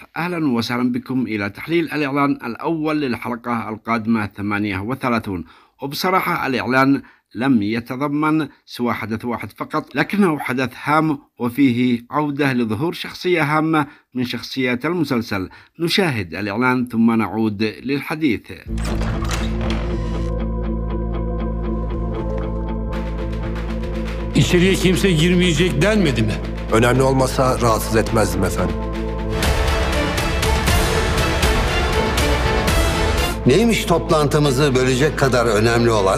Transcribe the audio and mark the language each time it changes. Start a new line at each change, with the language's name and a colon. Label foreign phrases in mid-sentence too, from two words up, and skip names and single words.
Arabic: أهلا وسهلا بكم إلى تحليل الإعلان الأول للحلقة القادمة 38. وبصراحة الإعلان لم يتضمن سوى حدث واحد فقط، لكنه حدث هام وفيه عودة لظهور شخصية هامة من شخصيات المسلسل. نشاهد الإعلان ثم نعود للحديث.
Turkish: İçeriye kimse girmeyecek denmedi mi? Önemli olmasa rahatsız etmezdim efendim. Neymiş toplantımızı bölecek kadar önemli olan?